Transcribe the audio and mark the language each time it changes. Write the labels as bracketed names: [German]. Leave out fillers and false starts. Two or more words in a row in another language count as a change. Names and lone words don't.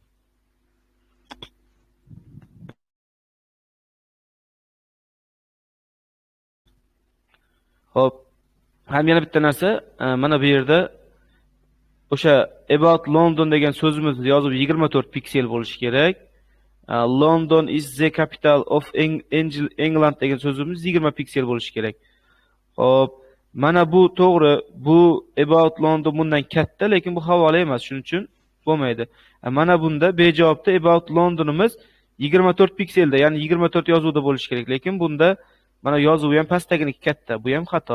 [Uzbek] Hop, ham yana bitta narsa, mana bu yerda o'sha [English] about London [Uzbek] degan so'zimizni yozib 24 piksel bo'lishi kerak. [English] London is the capital of England [Uzbek] degan so'zimiz 20 piksel bo'lishi kerak. Hop, mana bu to'g'ri, bu [English] about London [Uzbek] bundan katta, lekin bu havola emas, shuning uchun bo'lmaydi. Mana bunda B javobda [English] about Londonimiz [Uzbek] 24 pikselda, ya'ni 24 yozuvda bo'lishi kerak, lekin bunda mana yozuvi ham pastdaginiki katta, bu ham xato.